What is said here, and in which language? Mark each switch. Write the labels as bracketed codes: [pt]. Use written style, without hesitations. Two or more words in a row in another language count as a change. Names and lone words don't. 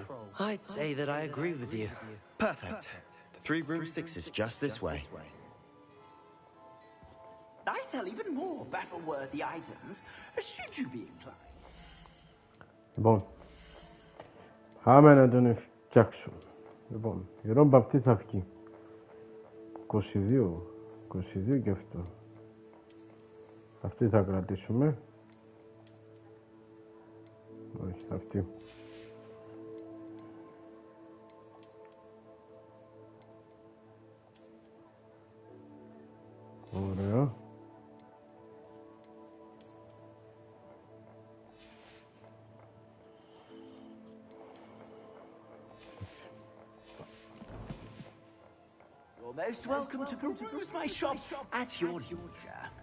[en] I'd say that I agree with you. Perfect. The 3 broomsticks is just this way. I sell even more battle-worthy items, should you be inclined. [el] Λοιπόν. Πάμε να τον φτιάξω. Λοιπόν, η ρόμπα αυτή θα βγει. 22 και αυτό. Αυτή θα κρατήσουμε. Όχι, αυτή. Ωραία. [en] You're most welcome to peruse my shop at your leisure.